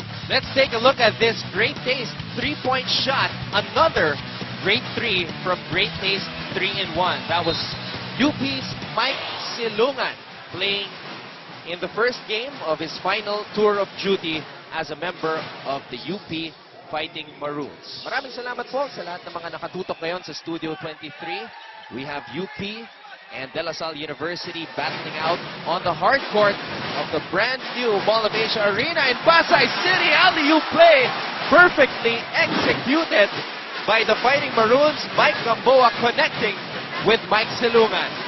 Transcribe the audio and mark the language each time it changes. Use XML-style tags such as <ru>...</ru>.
<en>Let's take a look at this Great Taste 3-point shot. Another great 3 from Great Taste 3-in-1. That was UP's Mike Silungan playing in the first game of his final tour of duty as a member of the UP Fighting Maroons.</en> <tl>Maraming salamat po sa lahat ng mga nakatutok ngayon sa Studio 23.</tl> <en>We have UP and De La Salle University battling out on the hard court of the brand new Mall of Asia Arena in Pasay City. Alley-oop play perfectly executed by the Fighting Maroons. Mike Gamboa connecting with Mike Silungan.</en>